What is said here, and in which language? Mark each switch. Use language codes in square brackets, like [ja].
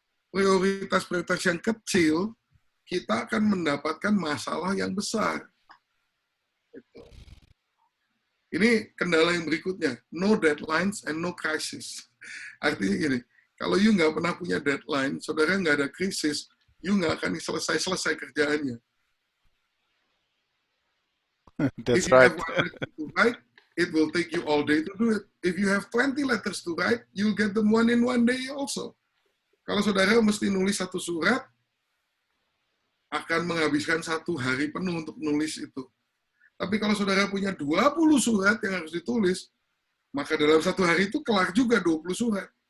[id] prioritas-prioritas yang kecil, kita akan mendapatkan masalah yang besar. Ini kendala yang berikutnya, [en] no deadlines and no crisis. [id] Artinya gini, kalau you nggak pernah punya deadline, saudara nggak ada krisis, you nggak akan selesai-selesai kerjaannya. [en] That's If you right. have 1 letter to write, it will take you all day to do it. If you have 20 letters to write, you'll get them one in 1 day also. [id] Kalau saudara mesti nulis 1 surat, akan menghabiskan 1 hari penuh untuk nulis itu. Tapi kalau saudara punya 20 surat yang harus ditulis, maka dalam 1 hari itu kelar juga 20 surat.